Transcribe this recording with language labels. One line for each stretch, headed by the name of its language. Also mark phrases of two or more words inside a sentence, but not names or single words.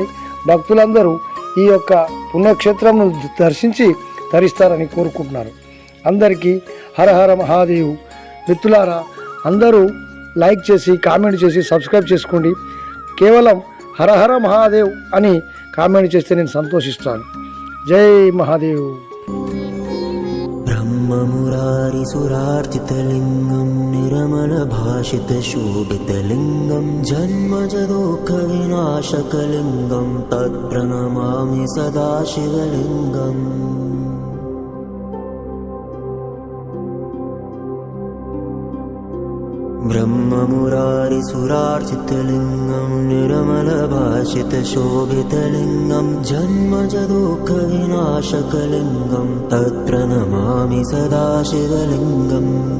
Telugu: భక్తులందరూ ఈ యొక్క పుణ్యక్షేత్రంను దర్శించి తరిస్తారని కోరుకుంటున్నారు. అందరికీ
Hindi: हर हर महादेव.
Telugu: మిత్రులారా, అందరూ లైక్ చేసి, కామెంట్ చేసి, సబ్స్క్రైబ్ చేసుకోండి. కేవలం
Hindi: हर हर महादेव
Telugu: అని కామెంట్ చేస్తే నేను సంతోషిస్తాను.
Hindi: जय महादेव.
Sanskrit: ब्रह्ममुरारिसुरार्चितलिङ्गं निर्मलभाषितशोभितलिङ्गं जन्मजदुःखविनाशकलिङ्गं तत्प्रणमामि सदा शिवलिङ्गम्. ब्रह्ममुरारिसुरार्चितलिङ्गं निर्मलभाषितशोभितलिङ्गं जन्मजदुःखविनाशकलिङ्गं तत्प्रणमामि सदा शिवलिङ्गम्.